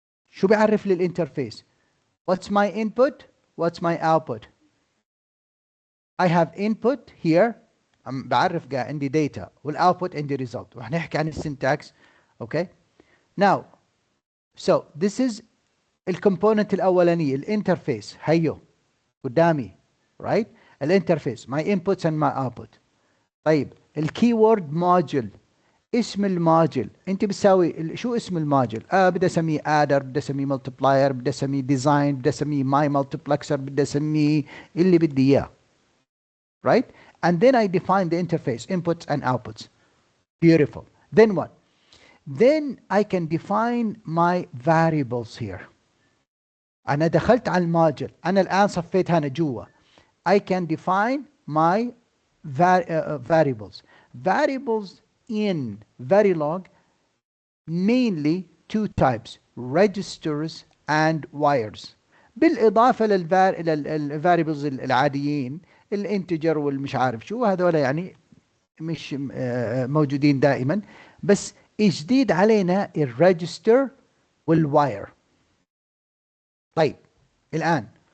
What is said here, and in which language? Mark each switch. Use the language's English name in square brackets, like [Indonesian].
[Arabic] شو بيعرف لي الانترفيس؟ [English] What's my input? What's my output? I have input here. [Arabic] بعرف عندي data والاوتبوت عندي result. وهنحكي عن السنتكس. Okay. [English] Now, so this is [Arabic] الكومبوننت الاولاني الانترفيس هيو قدامي [English] right؟ الانترفيس my inputs and my output. [Arabic] طيب الكيورد موديول. اسم الموديول انت بتساوي شو اسم الموديول؟ بدي اسميه ادر، بدي اسميه ملتبلاير، بدي اسميه ديزاين، بدي اسميه ماي ملتبلكسر، بدي اسميه اللي بدي اياه. [English] Right? And then I define the interface, inputs and outputs. Beautiful. Then what? Then I can define my variables here. [Arabic] أنا دخلت على الموديول، أنا الآن صفيت هنا جوا. [English] I can define my variables. Variables in Verilog mainly two types, registers and wires. [Arabic] بالإضافة للفاريبلز العاديين الانتجر والمش عارف شو هذول يعني مش موجودين دائما، بس جديد علينا الريجستر والواير. طيب الآن